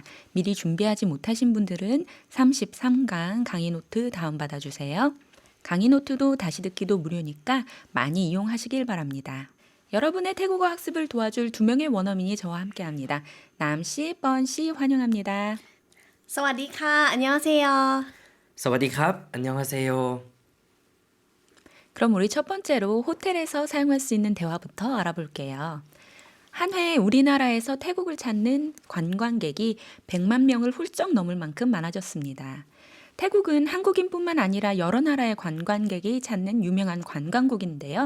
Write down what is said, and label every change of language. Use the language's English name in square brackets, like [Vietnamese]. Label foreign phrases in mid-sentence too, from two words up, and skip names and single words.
[Korean] 미리 준비하지 못하신 분들은 33강 강의 노트 다운받아 주세요. 강의 노트도 다시 듣기도 무료니까 많이 이용하시길 바랍니다. 여러분의 태국어 학습을 도와줄 2명의 원어민이 저와 함께합니다. 남씨, 뻔씨 환영합니다. [Thai] สวัสดีค่ะ 안녕하세요. สวัสดีครับ 안녕하세요. [Korean] 그럼 우리 첫 번째로 호텔에서 사용할 수 있는 대화부터 알아볼게요. 한 해 우리나라에서 태국을 찾는 관광객이 100만 명을 훌쩍 넘을 만큼 많아졌습니다. 태국은 한국인뿐만 아니라 여러 나라의 관광객이 찾는 유명한 관광국인데요.